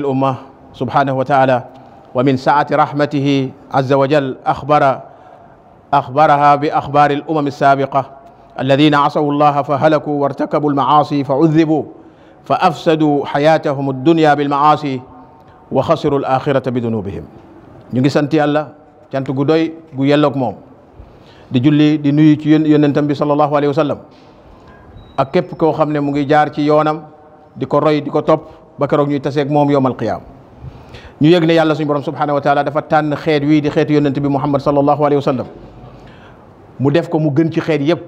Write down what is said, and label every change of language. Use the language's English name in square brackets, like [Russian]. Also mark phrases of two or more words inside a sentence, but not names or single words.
[Arabic] الأمة سبحانه وتعالى ومن سعة رحمته عز وجل أخبرها بأخبار الأمم السابقة الذين عصوا الله فهلكوا وارتكبوا المعاصي فعذبوا فأفسدوا حياتهم الدنيا بالمعاصي وخسروا الآخرة بذنوبهم [Wolof] ñu ngi sant yàlla cant gu doy gu yelloog moom di julli di nuyu ci yonentam bi [Arabic] صلى الله عليه وسلم [Wolof] ak képp koo xam ne mu ngi jaar ci yoonam di ko roy di ko topp ba keroog ñuy taseeg moom [Arabic] يوم القيامة [Wolof] ñu yëg ne yàlla suñu borom [Arabic] سبحانه وتعالى [Wolof] dafa tànn xeet wii di xeetu yonent bi muhammad [Arabic] صلى الله عليه وسلم [Wolof] mu def ko mu gën ci xeet yëpp